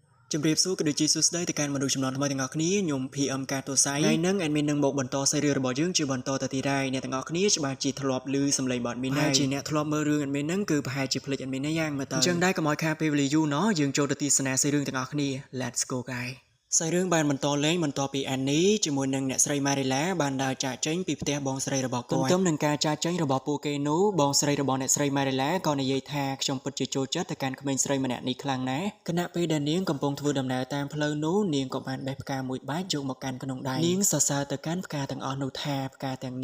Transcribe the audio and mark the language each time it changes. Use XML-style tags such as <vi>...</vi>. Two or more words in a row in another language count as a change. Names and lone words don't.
<km>ជំរាបសួរក៏ដូចជាសួស្តីទៅកាន់មនុស្សចំនួនថ្មីទាំងអស់គ្នាខ្ញុំ PM ការទូស័យថ្ងៃហ្នឹង admin នឹងមកបន្តសេរីរបស់យើងជាបន្តទៅទៀតហើយអ្នកទាំងអស់គ្នាច្បាស់ជាធ្លាប់ឮសំឡេងរបស់ admin ហើយជាអ្នកធ្លាប់មើលរឿង admin ហ្នឹងគឺប្រហែលជាភ្លេច admin ណាយ៉ាងមើលទៅអញ្ចឹងដែរកុំឲ្យខាតពេលវេលាយូរណោះយើងចូលទៅទស្សនាសេរីរឿងទាំងអស់ គ្នា</km> <en>Let's go guys</en> <km>សាច់រឿងបានបន្តលេងបន្តពីអានីជាមួយនឹងអ្នកស្រី Marilla បានដើរចាកចេញពីផ្ទះបងស្រីរបស់គាត់ទន្ទឹមនឹងការចាកចេញរបស់ពួកគេនោះបងស្រីរបស់អ្នកស្រី Marilla ក៏និយាយថាខ្ញុំពិតជាចូលចិត្តទៅកាន់ក្មេងស្រីម្នាក់ នេះខ្លាំងណាស់គណៈពេលដែលនាងកំពុងធ្វើដំណើរតាមផ្លូវនោះនាងក៏បានបេះផ្កាមួយបាច់យកមកកាន់ក្នុងដៃនាងសរសើរទៅកាន់ផ្កាទាំងអស់នោះថាផ្កាទាំង</km>